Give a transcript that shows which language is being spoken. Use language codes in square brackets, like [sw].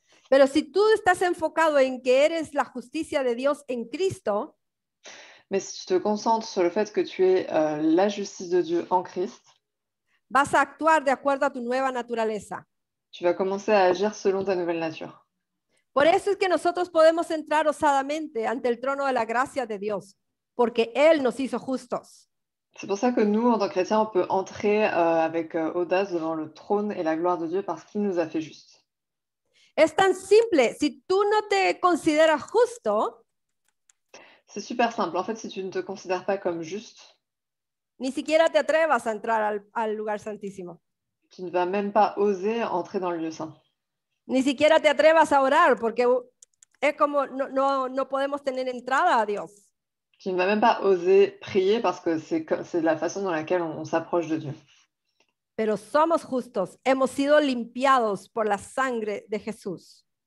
[es] Pero si tú estás enfocado en que eres la justicia de Dios en Cristo, [fr] Mais si tu te concentres sur le fait que tu es la justice de Dieu en Christ, [es] vas a actuar de acuerdo a tu nueva naturaleza. [fr] tu vas commencer à agir selon ta nouvelle nature. [es] Por eso es que nosotros podemos entrar osadamente ante el trono de la gracia de Dios, porque Él nos hizo justos. [fr] C'est pour ça que nous, en tant que chrétiens, on peut entrer avec audace devant le trône et la gloire de Dieu parce qu'il nous a fait justes. [es] Es tan simple, si tú no te consideras justo, [fr] C'est super simple. En fait, si tu ne te considères pas comme juste, [es] ni siquiera te atrevas a entrar al lugar santísimo. [fr] tu ne vas même pas oser entrer dans le lieu saint. [es] Ni siquiera te atrevas a orar, porque es como no podemos tener entrada a Dios. [fr] Tu ne vas même pas oser prier parce que c'est la façon dans laquelle on s'approche de Dieu. [es] Pero somos justos, hemos sido limpiados por la sangre de Jesús.